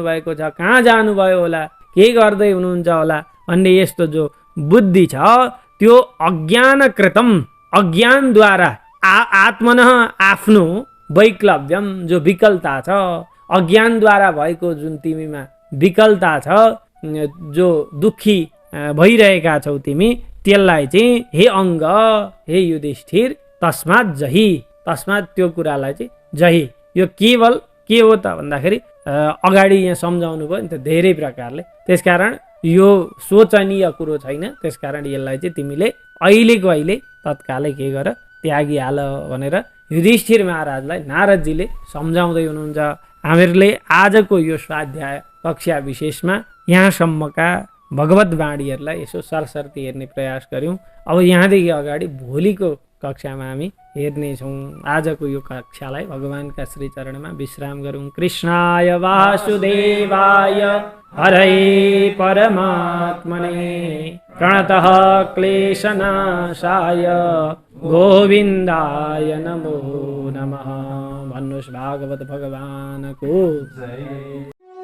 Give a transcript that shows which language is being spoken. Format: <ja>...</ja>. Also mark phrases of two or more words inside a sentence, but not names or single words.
<ne>भएको छ, कहाँ जानुभयो होला, के गर्दै हुनुहुन्छ होला भन्ने यस्तो जो बुद्धि छ त्यो</ne> <sa>अज्ञानकृतम, अज्ञानद्वारा आत्मनः</sa> <ne>आफ्नो वैक्लव्यम जो विकलता छ, अज्ञानद्वारा भएको जुन तिमीमा विकलता छ, जो दुखी भइरहेका छौ तिमी, त्यसलाई चाहिँ</ne> <sa>हे अङ्ग, हे युधिष्ठिर, तस्मात् जहि, तस्मात्</sa> <ne>त्यो कुरालाई चाहिँ जहि। यो केवल के हो त भन्दाखेरि अगाडि यहाँ सम्झाउनु भयो नि त धेरै प्रकारले, त्यसकारण यो सोचनीय कुरो छैन, त्यसकारण यसलाई चाहिँ तिमीले अहिलेको अहिले तत्कालै के गर, त्यागिहाल भनेर युधिष्ठिर महाराजलाई नारदजीले सम्झाउँदै हुनुहुन्छ। हामीहरूले आजको यो स्वाध्याय कक्षा विशेषमा यहाँसम्मका भगवत वाणीहरूलाई यसो सरसर्ती हेर्ने प्रयास गऱ्यौँ। अब यहाँदेखि अगाडि भोलिको कक्षामा हामी हेर्नेछौँ। आजको यो कक्षालाई भगवानका श्री चरणमा विश्राम गरौँ।</ne> <sa>कृष्णाय वासुदेवाय हरै परमात्मने प्रणतः क्लेशनाशाय गोविन्दाय नमो नमः।</sa> <ne>भन्नुहोस् भागवत भगवानको जय।</ne>